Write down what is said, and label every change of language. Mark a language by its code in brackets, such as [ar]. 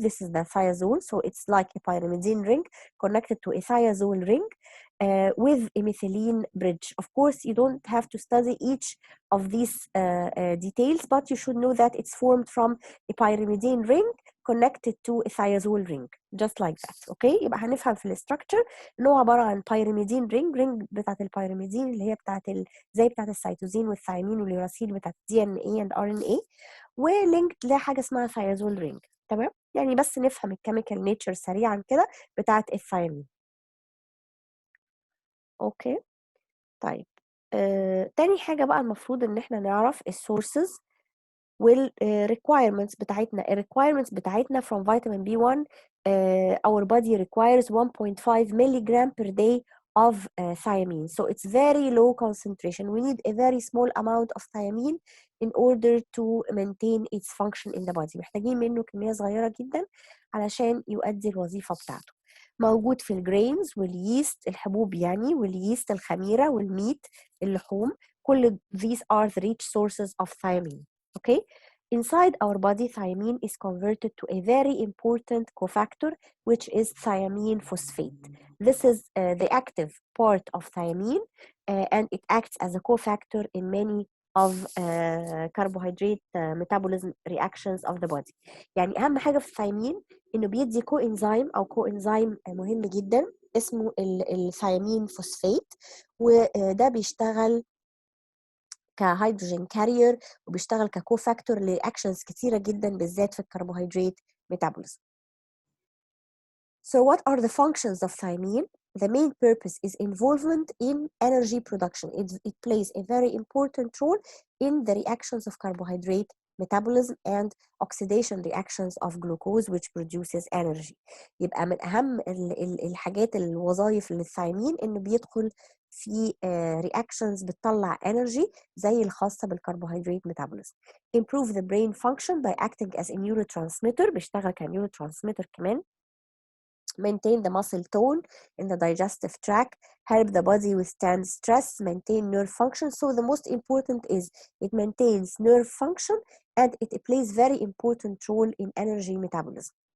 [en] This is the thiazole, so it's like a pyrimidine ring connected to a thiazole ring with a methylene bridge. Of course, you don't have to study each of these details, but you should know that it's formed from a pyrimidine ring connected to a thiazole ring, just like that. [ar] Okay, يبقى هنفهم في الستراكشر ان هو عباره عن pyrimidine ring بتاعت البيرميدين اللي هي زي بتاعت السيتوزين والثايمين واليوراسيل بتاعت [en] DNA and RNA، [ar] ولينكد لحاجه اسمها thiazole ring. تمام، يعني بس نفهم الكيميكال نيتشر سريعا كده بتاعت الثايمين. اوكي طيب، تاني حاجه بقى المفروض ان احنا نعرف السورسز والrequirements بتاعتنا. الrequirements بتاعتنا [en] from vitamin B1 our body requires 1.5 milligram per day of thiamine, so it's very low concentration. We need a very small amount of thiamine in order to maintain its function in the body. [ar] محتاجين منه كمية صغيرة جدا علشان يؤدي الوظيفة بتاعته. موجود في الجرينز واليست، الحبوب يعني، واليست الخميرة والميت، اللحوم. كل [en] these are the rich sources of thiamine. Okay, inside our body, thiamine is converted to a very important cofactor, which is thiamine phosphate. This is the active part of thiamine, and it acts as a cofactor in many of carbohydrate metabolism reactions of the body. [ar] يعني أهم حاجة في الثيامين إنه بيدي كوإنزيم أو كوإنزيم مهم جدا اسمه الثيامين فوسفات، وده بيشتغل كهيدروجين كارير وبيشتغل ككوفاكتور لأكشنز كتيرة جدا بالذات في الكربوهيدرات ميتابوليزم. [en] So what are the functions of thiamine? The main purpose is involvement in energy production. It plays a very important role in the reactions of carbohydrate metabolism and oxidation reactions of glucose which produces energy. [ar] يبقى من أهم الحاجات الوظائف للثيامين إنه بيدخل في reactions بتطلع energy زي الخاصة بالكربوهيدرات metabolism. [en] Improve the brain function by acting as a neurotransmitter، [ar] بيشتغل كنيوروترانسميتر كمان. [en] Maintain the muscle tone in the digestive tract, help the body withstand stress, maintain nerve function. So the most important is it maintains nerve function and it plays very important role in energy metabolism.